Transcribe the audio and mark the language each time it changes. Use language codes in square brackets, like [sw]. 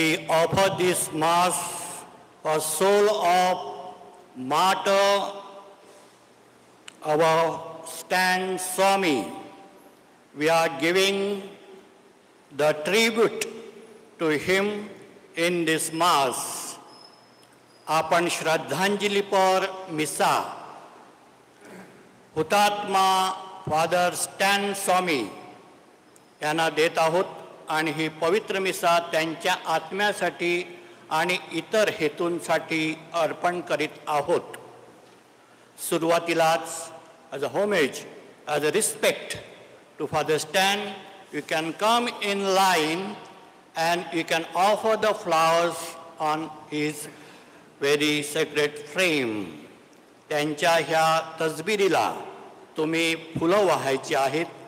[en] offer this Mass for soul of martyr our Stan Swami. We are giving the tribute to him in this Mass. [mr] आपण श्रद्धांजलीपर मिसा हुतात्मा father Stan स्वामी यांना देत आहोत आणि ही पवित्र मिसा त्यांच्या आत्म्यासाठी आणि इतर हेतूंसाठी अर्पण करीत आहोत. सुरुवातीलाच [en] as a homage, as a respect to Father Stan, you can come in line and you can offer the flowers on his very sacred frame. [mr] त्यांच्या ह्या तसबिरीला तुम्ही फुलं वाहायची आहेत.